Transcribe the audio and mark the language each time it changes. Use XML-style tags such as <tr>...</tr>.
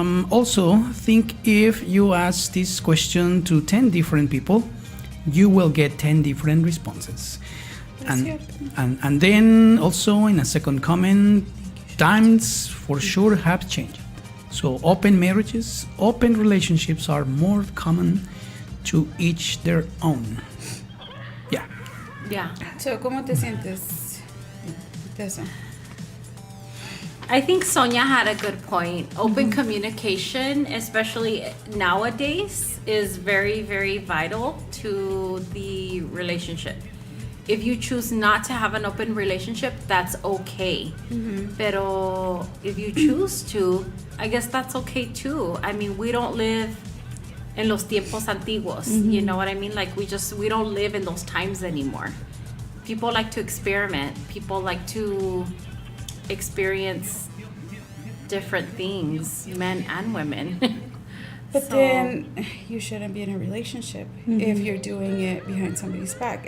<en>Also, think if you ask this question to 10 different people, you will get 10 different responses. And then also in a second comment, times for sure have changed. So open marriages, open relationships are more common, to each their own. Yeah. Yeah.</en> <es>So, ¿cómo te sientes de eso?</es> <en>I think Sonia had a good point. Open communication, especially nowadays, is very, very vital to the relationship. If you choose not to have an open relationship, that's okay. Pero if you choose to, I guess that's okay too. I mean, we don't live en los tiempos antiguos. You know what I mean? Like we don't live in those times anymore. People like to experiment. People like to experience different things, men and women. But So- then you shouldn't be in a relationship if you're doing it behind somebody's back.</en>